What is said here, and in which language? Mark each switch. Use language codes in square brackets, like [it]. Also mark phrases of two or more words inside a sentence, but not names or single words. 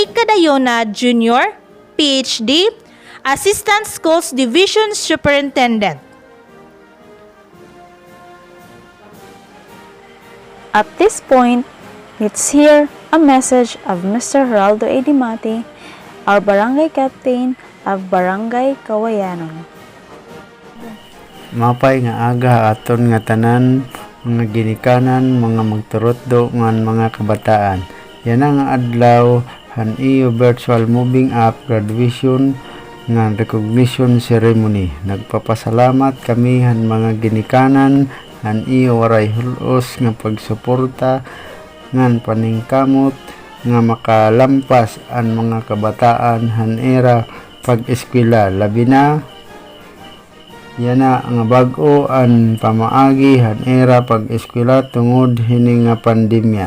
[en] Cadayona Jr., PhD, Assistant Schools Division Superintendent. At this point, let's hear a message of Mr. Geraldo A. Dimati, our Barangay Captain of Barangay Kawayanon. [war] Mapay nga aga aton nga tanan, mga ginikanan, mga magturotdo ngan mga kabataan. Yan ang adlaw han iyo [en] virtual moving up graduation [war] nga [en] recognition ceremony. [war] Nagpapasalamat kami han mga ginikanan han iyo waray hulos nga pagsuporta ngan paningkamot nga makalampas ang mga kabataan han era pag-eskwela, labi na yana nga bag-o ang pamaagi han era pag-eskwela tungod hini nga pandemya.